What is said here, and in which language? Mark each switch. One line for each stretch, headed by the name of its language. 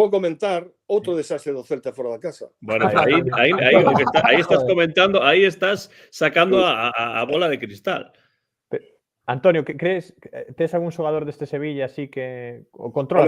Galician: vou comentar outro desastre do Celta fora da casa.
Spanish: Bueno, ahí estás comentando, ahí estás sacando a bola de cristal.
Galician: Antonio, que crees, tes algún xogador deste Sevilla así que o controlas?